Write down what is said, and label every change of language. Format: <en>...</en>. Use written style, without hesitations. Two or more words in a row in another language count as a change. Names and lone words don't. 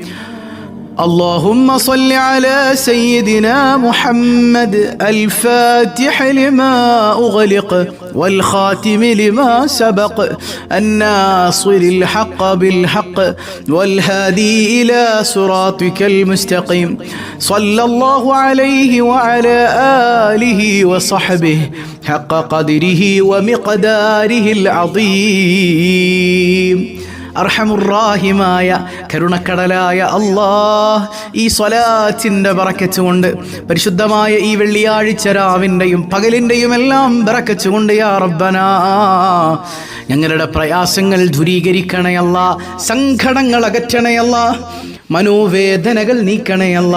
<ar>اللهم صل على سيدنا محمد الفاتح لما أغلق والخاتم لما سبق الناصر الحق بالحق والهادي إلى صراطك المستقيم صلى الله عليه وعلى آله وصحبه حق قدره ومقداره العظيم.</ar> <ml>അർഹമുറാഹിമായ കരുണക്കടലായ അല്ലാഹ്, ഈ സ്വലാത്തിന്റെ ബറക്കത്ത് കൊണ്ട് പരിശുദ്ധമായ ഈ വെള്ളിയാഴ്ച രാവിൻ്റെയും പകലിൻ്റെയും എല്ലാം ബറക്കത്ത് കൊണ്ട്</ml> <ar>يا ربنا</ar> <ml>ഞങ്ങളുടെ പ്രയാസങ്ങൾ ദൂരീകരിക്കണയല്ല, സങ്കടങ്ങൾ അകറ്റണയല്ല, മനോവേദനകൾ നീക്കണയല്ല.</ml>